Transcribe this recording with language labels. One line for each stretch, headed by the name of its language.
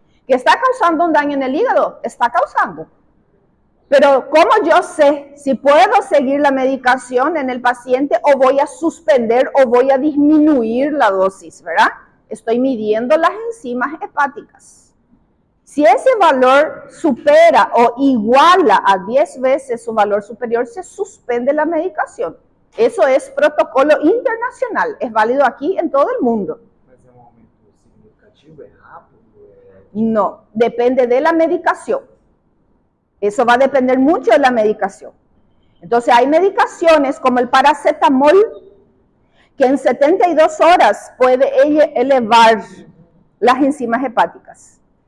Spanish: ¿Que está causando un daño en el hígado? Está causando. Pero ¿cómo yo sé si puedo seguir la medicación en el paciente o voy a suspender o voy a disminuir la dosis, verdad? Estoy midiendo las enzimas hepáticas. Si ese valor supera o iguala a 10 veces su valor superior, se suspende la medicación. Eso es protocolo internacional, es válido aquí en todo el mundo.
Portuguese: Mas é um aumento significativo, é rápido?
Spanish: No, depende de la medicación. Eso va a depender mucho de la medicación. Entonces hay medicaciones como el paracetamol, que en 72 horas puede elevar las enzimas hepáticas.